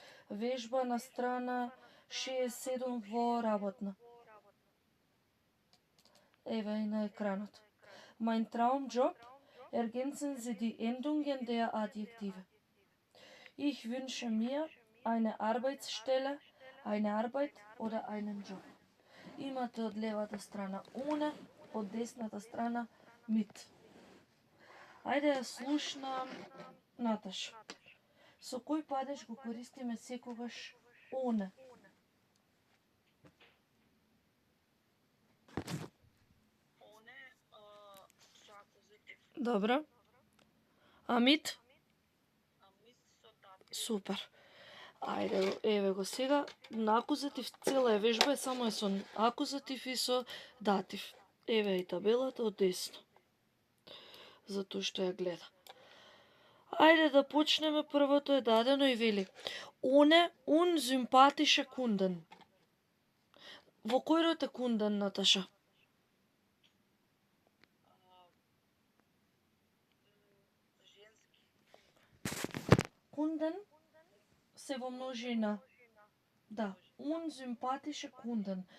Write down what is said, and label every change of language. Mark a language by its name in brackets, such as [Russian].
[Macedonian] Вежба на страна 67 во работна. Еве и на екранот. [German] Mein Traumjob ergänzen Sie die Endungen der Adjektive. Ich wünsche mir eine Arbeitsstelle, eine Arbeit oder einen Job. [Macedonian] Имате од левата страна ohne, од десната страна mit. Ајде ја слушнам Наташа. Со кој падеж го користиме секогаш ohne? Оне со акузатив, Добро. А mit? а мис со датив. Супер. Ајде, еве го сега. На акузатив цела е вежба, само е со акузатив и со датив. Еве и табелата од десно. Затоа што ја гледа. Ајде да почнеме, првото е дадено и вели. [German] Ohne unsympathische Kunden. [Macedonian] Во кој род е кунден, Наташа? Женски. Kunden се во множина. [German] Да, unsympathische Kunden.